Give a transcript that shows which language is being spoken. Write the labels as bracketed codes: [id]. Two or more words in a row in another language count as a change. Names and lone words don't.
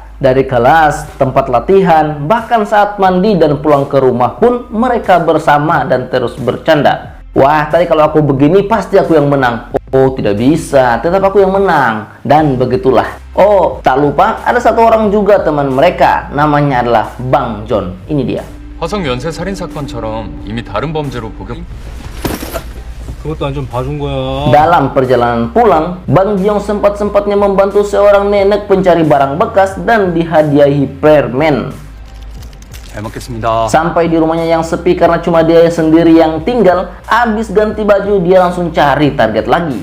[id] Dari kelas, tempat latihan, bahkan saat mandi dan pulang ke rumah pun mereka bersama dan terus bercanda. Wah, tadi kalau aku begini pasti aku yang menang. Oh, tidak bisa, tetap aku yang menang. Dan begitulah. Oh, tak lupa ada satu orang juga teman mereka, namanya adalah Bang John. Ini dia. [ko] 화성 연쇄 살인 사건처럼 이미 다른 범죄로 복역. 그것도 안 좀 봐준 거야. [id] Dalam perjalanan pulang, Bang Ji-young sempat-sempatnya membantu seorang nenek pencari barang bekas dan dihadiahi permen. Sampai di rumahnya yang sepi karena cuma dia sendiri yang tinggal, habis ganti baju dia langsung cari target lagi.